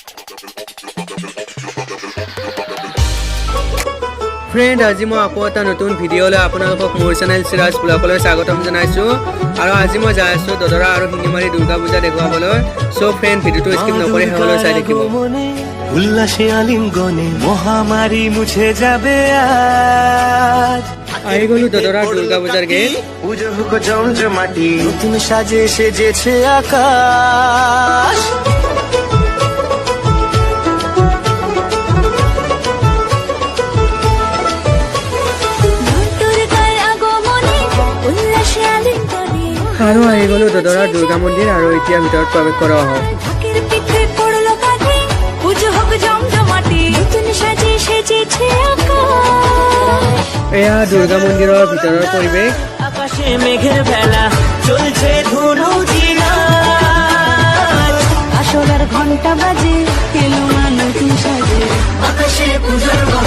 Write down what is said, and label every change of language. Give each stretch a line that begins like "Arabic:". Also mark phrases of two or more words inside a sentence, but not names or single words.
Assamese: ফ্ৰেণ্ড, আজি মই আকৌ এটা নতুন ভিডিঅ'লৈ আপোনালোকক মোৰ চেনেল চিৰাজ ব্লগলৈ স্বাগতম জনাইছোঁ। আৰু আজি মই যাই আছোঁ দদৰা আৰু শিঙিমাৰী দুৰ্গা পূজা দেখুৱাবলৈ।
English: So friend,
Assamese: ভিডিঅ'টো স্কিপ নকৰি শেষলৈ চাই থাকিব।
Bangla: উল্লাসে আলিঙ্গনে মহামারী মুছে যাবে আজ।
Assamese: আহি গ'লো দদৰা দুৰ্গা পূজাৰ গেট।
Bangla: পুজো হোক জমজমাটি, নতুন সাজে সেজেছে আকাশ।
Assamese: আৰু আহি গ'লো দদৰা দুৰ্গা মন্দিৰ আৰু এতিয়া ভিতৰত প্ৰৱেশ কৰা হওক। এয়া দুৰ্গা মন্দিৰৰ ভিতৰৰ পৰিৱেশ।
Bangla: আকাশে মেঘের বেলা চলছে ধুনু জিনা, আসরের ঘন্টা বাজে এলো না নতুন সাজে, আকাশে পূজার